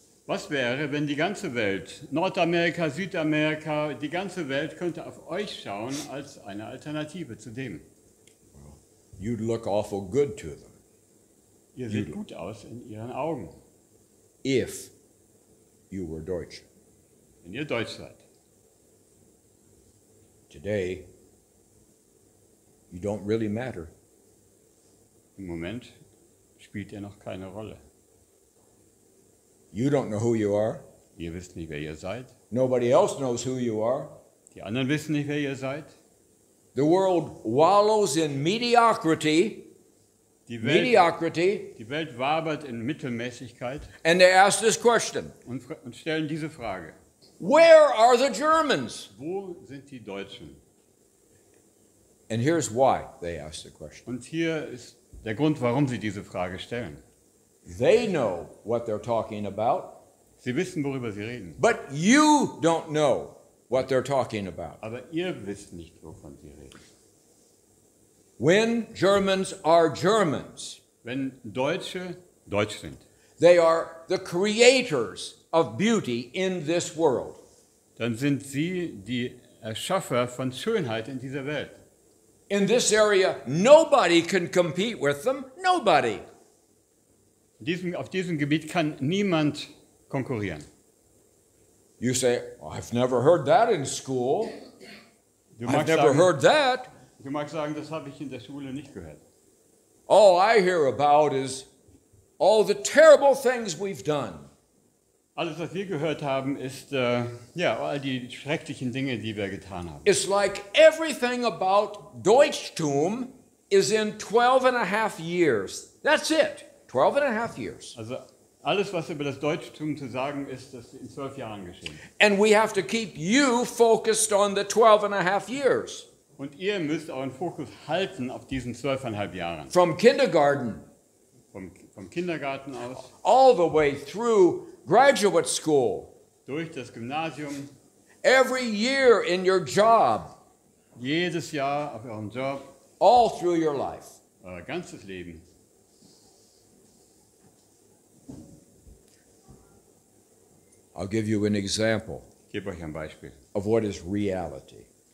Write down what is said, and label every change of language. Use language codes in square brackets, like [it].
[de] Was wäre, wenn die ganze Welt, Nordamerika, Südamerika, die ganze Welt könnte auf euch schauen als eine Alternative zu dem? [en] You'd look awful good to them [de] Ihr seht gut aus in ihren Augen, [en] if you were Deutsch. [de] wenn ihr Deutsch seid. [en] Today, you don't really matter. [de] Im Moment spielt ihr noch keine Rolle. [en] You don't know who you are. [de] Ihr wisst nicht, wer ihr seid. [en] Nobody else knows who you are. [de] Die anderen wissen nicht, wer ihr seid. [en] The world wallows in mediocrity, [de] Die Welt wabert in Mittelmäßigkeit [en] and they ask this question: [de] und stellen diese Frage. [en] where are the Germans? [de] Wo sind die Deutschen? [en] And here's why they ask the question. [de] Und hier ist der Grund, warum sie diese Frage stellen. [en] They know what they're talking about, [de] Sie wissen, worüber sie reden. [en] but you don't know what they're talking about. [de] Aber ihr wisst nicht, wovon sie reden. [en] When Germans are Germans, [de] Wenn Deutsche Deutsch sind, [en] they are the creators of beauty in this world. [de] dann sind sie die Erschaffer von Schönheit in dieser Welt. [en] In this area, nobody can compete with them. Nobody. [de] Auf diesem Gebiet kann niemand konkurrieren. [en] You say, I've never heard that in school. [de] Du [en] I've [de] magst [en] never [de] sagen, [en] heard that. [de] das habe ich in der Schule nicht gehört. [en] All I hear about is all the terrible things we've done. [de] Alles, was wir gehört haben, ist all die schrecklichen Dinge, die wir getan haben. [en] It's like everything about Deutschtum is in 12 and a half years. That's it. 12 and a half years. [de] Also alles, was über das Deutschtum zu sagen ist, das ist in 12 Jahren geschehen. [en] And we have to keep you focused on the 12 and a half years. [de] Und ihr müsst euren Fokus halten auf diesen 12,5 Jahren. [en] From kindergarten [de] Vom Kindergarten aus, [en] all the way through graduate school, [de] durch das Gymnasium, [en] every year in your job, [de] jedes Jahr auf eurem Job, [en] all through your life. [de] euer ganzes Leben. [en] I'll give you an example [de] Ich gebe euch ein Beispiel, [en] of what is reality.